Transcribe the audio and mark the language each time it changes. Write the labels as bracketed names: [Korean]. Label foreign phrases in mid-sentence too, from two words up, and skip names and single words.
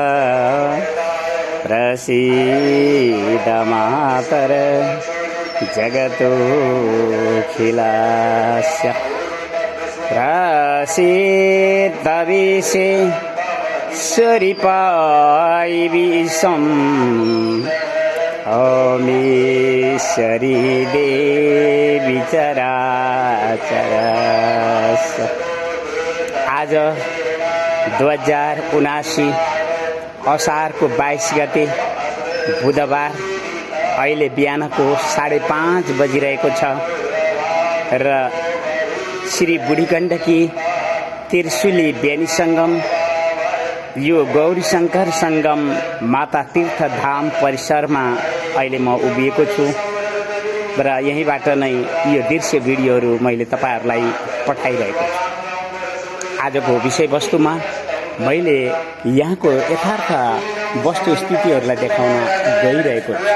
[Sanskrit] प्रसीद मातर जगतोऽखिलस्य प्रसीद विश्वेश्वरी विश्वम् ओमीश्वरी देवी चराचरस्य। [Nepali] आज 2079 असारको 22 गते बुधबार अहिले बिहानको 5:30 बजिरहेको छ र श्री बुढी गण्डकी त्रिशुली बेनी सङ्गम यो गौरी शंकर संगम माता तीर्थ धाम परिसरमा अहिले म उभिएको छु र यहीँबाट नै यो दृश्य भिडियोहरू मैले तपाईहरुलाई पठाइरहेको छु। आजको विषयवस्तुमा मैले यहाँको यथार्थ वस्तुस्थितिहरूलाई देखाउन गइरहेको छु।